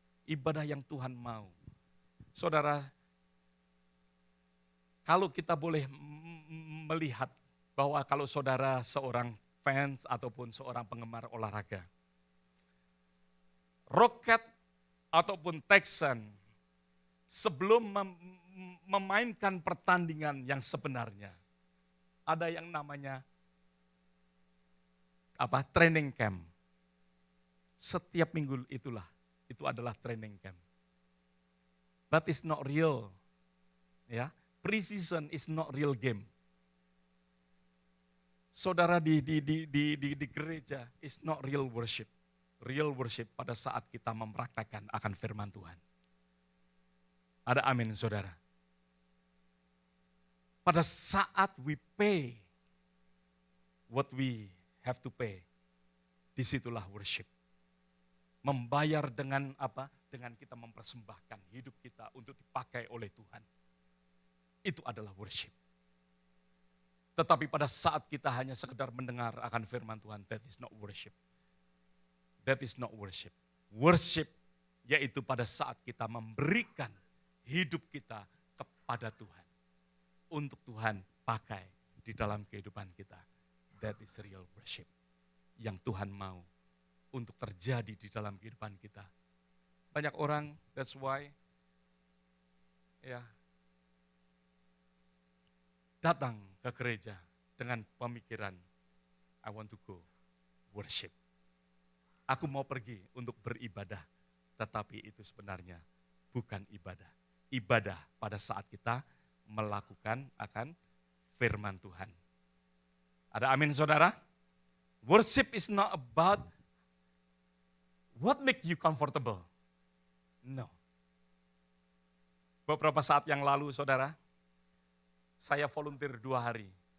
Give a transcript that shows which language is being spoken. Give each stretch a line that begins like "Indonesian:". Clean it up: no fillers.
Indonesian: Ibadah yang Tuhan mau. Saudara, kalau kita boleh melihat bahwa kalau saudara seorang fans ataupun seorang penggemar olahraga, Rocket ataupun Texan sebelum memainkan pertandingan yang sebenarnya, ada yang namanya training camp. Setiap minggu itu adalah training camp.
English: That is not real. Ya, pre-season is not real game.
Indonesian: Saudara di gereja
English: is not real worship. Real worship
Indonesian: pada saat kita mempraktekkan akan firman Tuhan. Ada amin saudara. Pada saat
English: we pay what we have to pay,
Indonesian: disitulah
English: worship.
Indonesian: Membayar dengan apa? Dengan kita mempersembahkan hidup kita untuk dipakai oleh Tuhan. Itu adalah worship. Tetapi pada saat kita hanya sekedar mendengar akan firman Tuhan,
English: that is not worship.
Indonesian: That is not worship. Worship yaitu pada saat kita memberikan hidup kita kepada Tuhan. Untuk Tuhan pakai di dalam kehidupan kita.
English: That is real worship.
Indonesian: Yang Tuhan mau untuk terjadi di dalam kehidupan kita. Banyak orang,
English: that's why,
Indonesian: datang ke gereja dengan pemikiran,
English: I want to go worship.
Indonesian: Aku mau pergi untuk beribadah, tetapi itu sebenarnya bukan ibadah. Ibadah pada saat kita melakukan akan firman Tuhan. Ada amin saudara?
English: Worship is not about what make you comfortable. No.
Indonesian: Beberapa saat yang lalu saudara, saya volunteer 2 hari.